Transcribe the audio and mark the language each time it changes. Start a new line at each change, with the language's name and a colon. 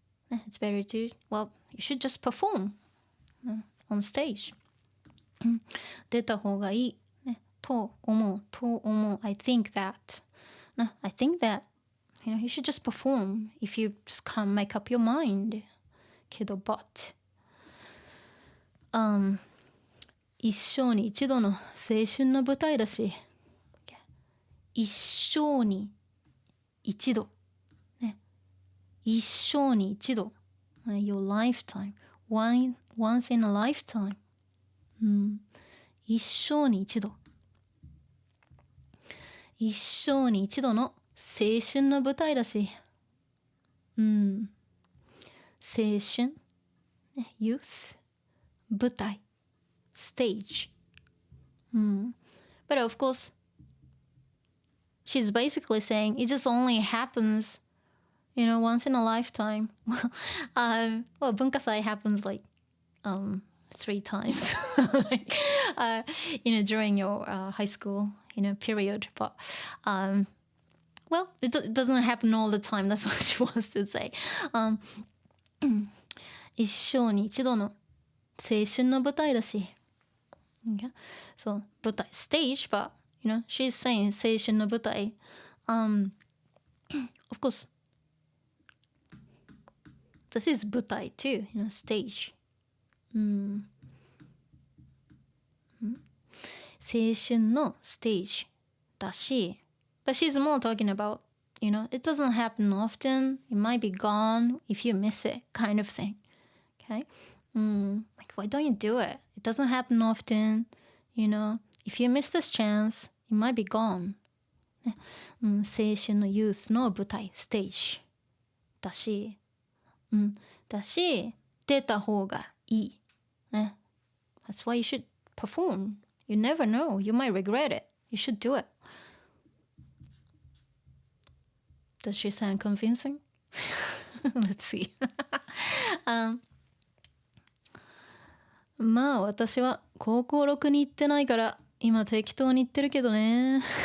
English: It's better to, well, you should just perform on stage.
Japanese: 出た方がいい。と思う。
English: I think that. I think that, you should just perform if you just can't make up your mind.
Japanese: けど、but. 一生に一度の青春の舞台だし、一生に一度、ね、一生に一度、
English: your lifetime, once in a lifetime、
Japanese: 一生に一度。一生に一度の青春の舞台だし。青春、youth、舞台、stage.
English: But of course, she's basically saying it just only happens, once in a lifetime. Well, 文化祭 happens like 3 times, like, during your high school, period. But well, it doesn't happen all the time. That's what she wants to say.
Japanese: 一生に一度の青春の舞台だし。
English: Okay? So, 舞台 stage, but she's saying
Japanese: 青春の舞台.
English: Of course, this is 舞台 too, stage.
Japanese: 青春のステージだし,
English: but she's more talking about, it doesn't happen often. It might be gone if you miss it, kind of thing. Okay? Like, why don't you do it? It doesn't happen often. If you miss this chance, it might be gone.
Japanese: 青春のユースの舞台、ステージだし、出た方がいい。ね。
English: That's why you should perform. You never know. You might regret it. You should do it. Does she sound convincing? Let's see.
Japanese: まあ私は高校6に行ってないから今適当に言ってるけどね。